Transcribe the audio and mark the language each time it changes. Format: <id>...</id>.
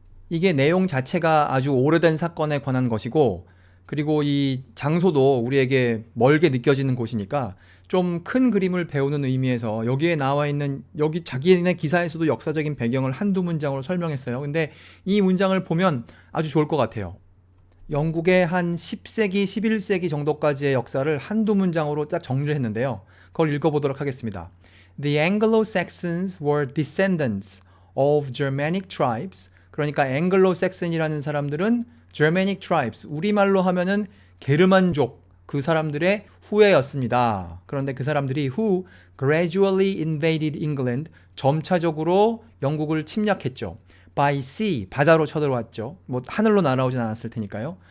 <ko>이게 내용 자체가 아주 오래된 사건에 관한 것이고 그리고 이 장소도 우리에게 멀게 느껴지는 곳이니까 좀 큰 그림을 배우는 의미에서 여기에 나와 있는 여기 자기네 기사에서도 역사적인 배경을 한두 문장으로 설명했어요. 근데 이 문장을 보면 아주 좋을 것 같아요. 영국의 한 10세기, 11세기 정도까지의 역사를 한두 문장으로 딱 정리를 했는데요. 그걸 읽어보도록 하겠습니다.</ko> <en>The Anglo-Saxons were descendants of Germanic tribes.</en> <ko>그러니까 앵글로색슨이라는 사람들은</ko> <en>Germanic tribes,</en> <ko>우리말로 하면은 게르만족, 그 사람들의 후예였습니다. 그런데 그 사람들이</ko> <en>who gradually invaded England,</en> <ko>점차적으로 영국을 침략했죠.</ko> <en>by sea,</en> <ko>바다로 쳐들어왔죠. 뭐 하늘로 날아오진 않았을 테니까요.</ko>